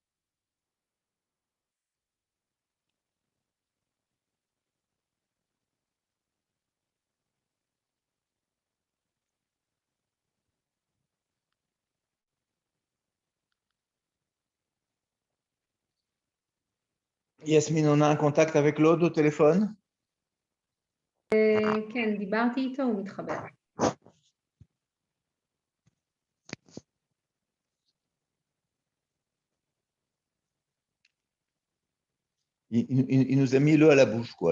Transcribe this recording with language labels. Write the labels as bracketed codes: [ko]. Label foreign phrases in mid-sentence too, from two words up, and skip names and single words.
[fr] Yasmine, on a un contact avec Claude au téléphone? [he] כן, דיברתי איתו, הוא מתחבר. [fr] Il nous a mis l'eau à la bouche, quoi.